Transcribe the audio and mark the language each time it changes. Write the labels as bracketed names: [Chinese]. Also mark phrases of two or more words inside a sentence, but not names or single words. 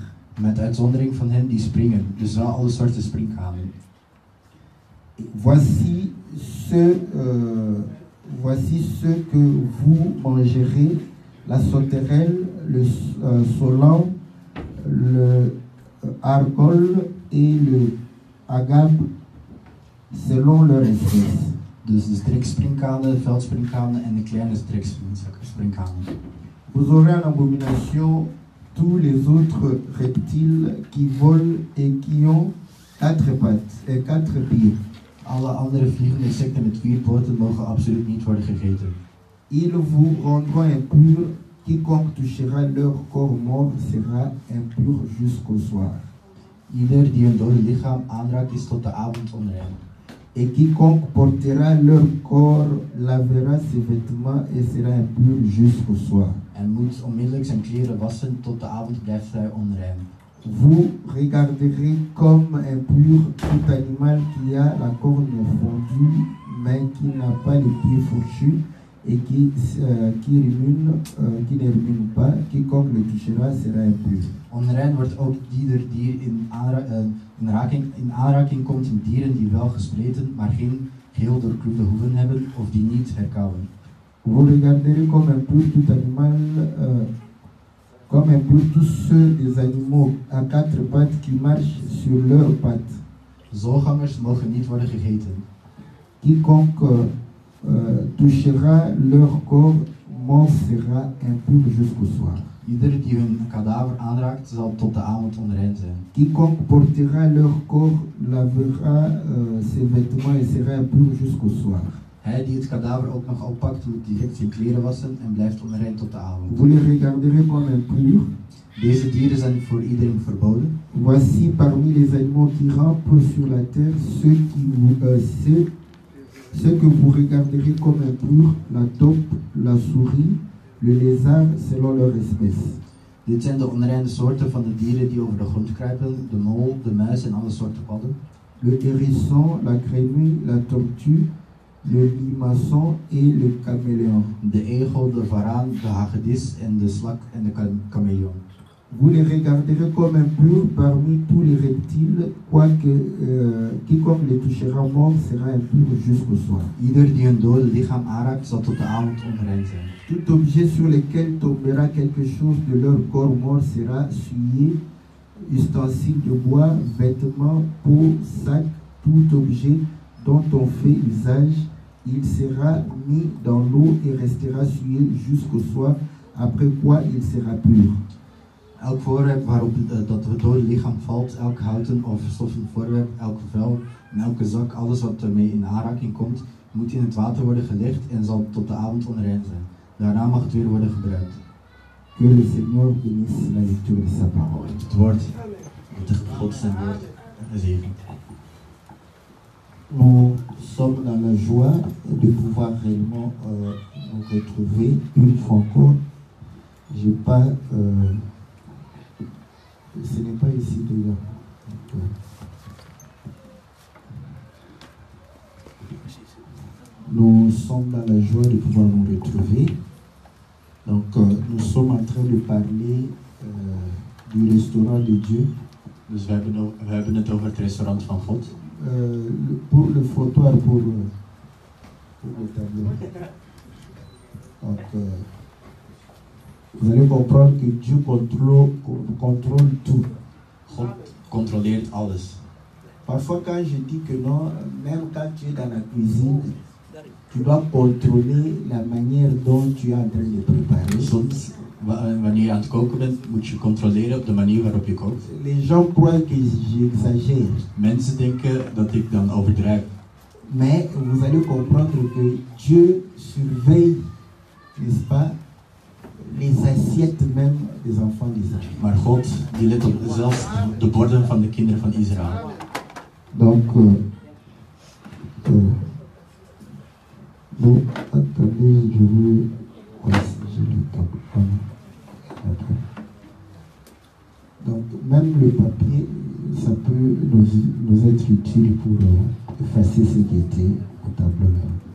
[Dutch] Met uitzondering van hen die springen, dus wel alle soorten sprinkhanen. [French] Voici ce que vous mangerez, la sauterelle, le solan, le argol et le agave, selon leur espèce. [Dutch] Dus de streksprinkhanen, de veldsprinkhanen en de kleine streksprinkhanen. [French] Vous aurez en abomination tous les autres reptiles qui volent et qui ont 4 pattes et 4 pieds. [Dutch] Alle andere vliegende insecten met 4 poten mogen absoluut niet worden gegeten. [French] Ils vous rendront impurs. Quiconque touchera leur corps mort sera impur jusqu'au soir. [Dutch] Ieder die een dode lichaam aanraakt is tot de avond onrein. [French] Et quiconque portera leur corps lavera ses vêtements et sera impur jusqu'au soir. [Dutch] En moet onmiddellijk zijn kleren wassen, tot de avond blijft hij onrein. [French] Vous regarderez comme impur tout animal qui a la corne fondue, mais qui n'a pas les pieds fourchus et qui ne rumine pas. Quiconque le touchera sera impur. [Dutch] Onrein wordt ook ieder dier in aanraking komt met dieren die wel gespleten, maar geen geheel doorkloede hoeven hebben of die niet herkauwen. [French] Vous regarderez comme impur tout animal, comme impur tous ceux des animaux à 4 pattes qui marchent sur leurs pattes. [Dutch] Zoogangers mogen niet worden gegeten. [French] Quiconque touchera leur corps mort sera impur jusqu'au soir. [Dutch] Ieder die hun kadaver aanraakt zal tot de avond onrein zijn. [French] Quiconque portera leur corps lavera ses vêtements et sera impur jusqu'au soir. [Dutch] Hij die het kadaver ook nog oppakt, moet direct zijn kleren wassen en blijft onrein tot de avond. [French] Vous les regarderez comme impurs. [Dutch] Deze dieren zijn voor iedereen verboden. [French] Voici parmi les animaux qui rampent sur la terre ceux que vous regarderez comme impurs, la taupe, la souris, le lézard selon leur espèce. [Dutch] Dit zijn de onreine soorten van de dieren die over de grond kruipen, de mol, de muis en alle soorten padden. [French] Le hérisson, la grenouille, la tortue, le limaçon et le caméléon. [Dutch] De egel, de varaan, de hagedis en de slak en de chameleon. [French] Vous les regarderez comme impurs parmi tous les reptiles, quoique quiconque les touchera mort sera impur jusqu'au soir. [Dutch] Ieder die een dode lichaam aanraakt zal tot de avond onrein zijn. [French] Tout objet sur lequel tombera quelque chose de leur corps mort sera souillé, ustensile de bois, vêtements, peau, sac, tout objet dont on fait usage, il sera mis dans l'eau et restera souillé jusqu'au soir, après quoi il sera pur. [Dutch] Elk voorwerp waarop dat het dode lichaam valt, elk houten of stoffen voorwerp, elke vel en elke zak, alles wat ermee in aanraking komt, moet in het water worden gelegd en zal tot de avond onrein zijn. Daarna mag het weer worden gebruikt. [French] Que le Seigneur bénisse la lecture de sa parole. [Dutch] Het woord, de God zijn woord, gezegend. [French] Nous sommes dans la joie de pouvoir réellement nous retrouver une fois encore. J'ai pas, ce n'est pas ici déjà. Nous sommes dans la joie de pouvoir nous retrouver. Donc nous sommes en train de parler du restaurant de Dieu. [Dutch] Dus we hebben het over het restaurant van God. [French] Pour le fottoir, pour le tableau. Donc, vous allez comprendre que Dieu contrôle tout. [Dutch] God controleert alles. [French] Parfois, quand je dis que non, même quand tu es dans la cuisine, tu dois contrôler la manière dont tu es en train de préparer. [Dutch] Soms, wanneer je aan het koken bent, moet je controleren op de manier waarop je kookt. [French] Les gens croient que j'exagère. [Dutch] Mensen denken dat ik dan overdrijf. [French] Mais vous allez comprendre que Dieu surveille, n'est-ce pas, les assiettes même des enfants d'Israël. [Dutch] Maar God die let op zelfs de borden van de kinderen van Israël. [French] Donc, bon, attendez, je vais... je le tape. Donc, même le papier, ça peut nous être utile pour effacer ce qui était au tableau là.